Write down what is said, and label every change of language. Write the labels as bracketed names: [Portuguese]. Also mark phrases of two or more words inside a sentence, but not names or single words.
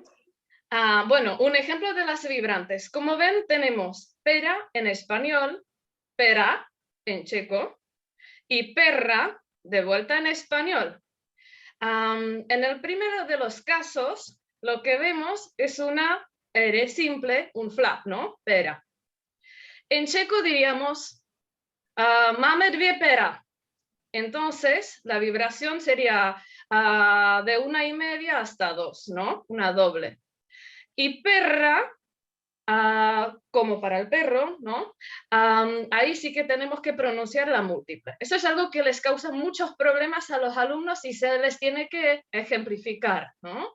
[Spanish] Bueno, un ejemplo de las vibrantes. Como ven, tenemos pera en español, pera en checo y perra de vuelta en español. En el primero de los casos, lo que vemos es una R simple, un flap, ¿no? Pera. En checo diríamos [Czech] máme dvě pera. [Spanish] Entonces, la vibración sería de 1,5 hasta 2, ¿no? Una doble. Y perra, como para el perro, ¿no? Ahí sí que tenemos que pronunciar la múltiple. Eso es algo que les causa muchos problemas a los alumnos y se les tiene que ejemplificar, ¿no?